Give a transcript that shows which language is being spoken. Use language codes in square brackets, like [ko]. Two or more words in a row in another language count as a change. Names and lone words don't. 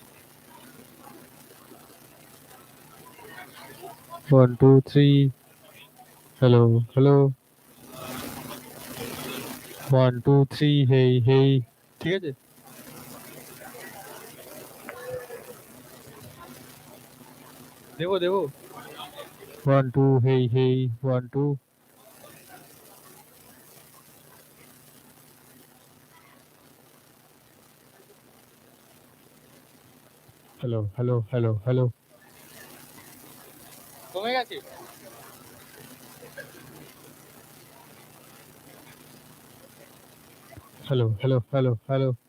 [en] 1 2 3 hello hello 1 2 3 hey hey [bn] ঠিক আছে দেবো [en] 1 2 hey hey 1 2 hello hello hello hello [bn] কমে গেছে। [en] hello hello hello hello